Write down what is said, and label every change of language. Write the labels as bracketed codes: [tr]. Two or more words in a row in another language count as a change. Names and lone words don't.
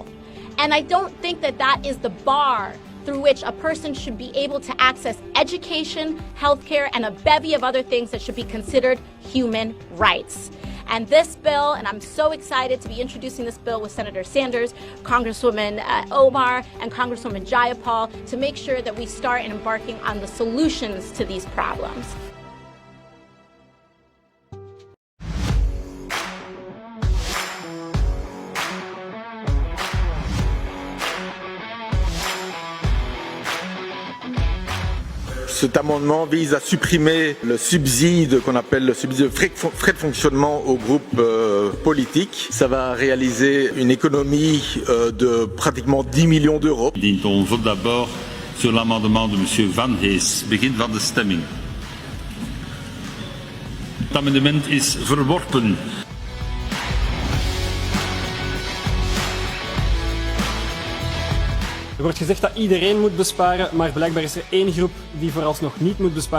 [en] And I don't think that that is the bar through which a person should be able to access education, health care, and a bevy of other things that should be considered human rights. And this bill, and I'm so excited to be introducing this bill with Senator Sanders, Congresswoman Omar, and Congresswoman Jayapal, to make sure that we start embarking on the solutions to these problems. [fr] Cet amendement vise à supprimer le subside qu'on appelle le subside de frais de fonctionnement aux groupes politiques. Ça va réaliser une économie de pratiquement 10 millions d'euros. On vote d'abord sur l'amendement de M. Van Hees. [nl] Begin van de stemming. Het amendement is verworpen. Er wordt gezegd dat iedereen moet besparen, maar blijkbaar is er één groep die vooralsnog niet moet besparen.